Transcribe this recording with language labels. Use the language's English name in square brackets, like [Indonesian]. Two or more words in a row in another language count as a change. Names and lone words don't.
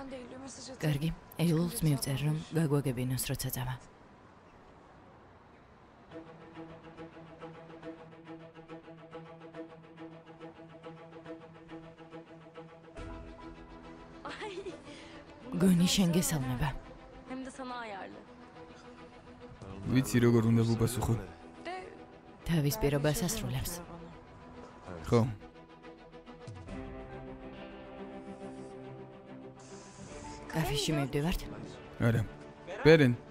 [Georgian] კარგი, ეილულს მივწერ, რომ გაგვაგებინოს, როცა წავა. გონი შენ გესალმება. [Turkish] Hem de sana ayarlı. [Georgian] ვიცი როგორ უნდა ვუპასუხო. თავის პირობას ასრულებს. ხო. კაფეში მივდივართ? არა. ბერენ,